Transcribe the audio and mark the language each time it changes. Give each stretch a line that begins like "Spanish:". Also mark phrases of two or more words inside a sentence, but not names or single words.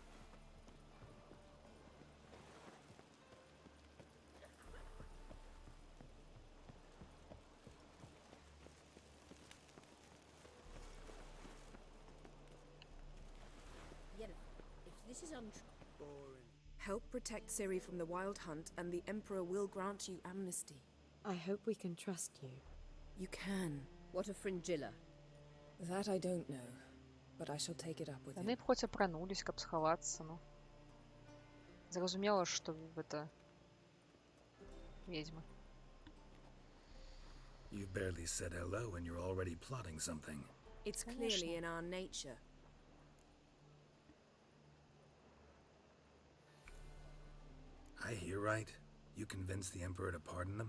English: If this is untrue. Boring. Help protect Ciri from the Wild Hunt, and the Emperor will grant you amnesty. I hope we can trust you. You can. What of Fringilla? That I don't know, but I shall take it up with
Belarusian: Яны
English: him.
Belarusian: б хоць апранулись, каб схавацца, ну. Зразумела, што гэта ведьмы.
English: You barely said hello and you're already plotting something. It's clearly in our nature. I hear right? You convinced the Emperor to pardon them?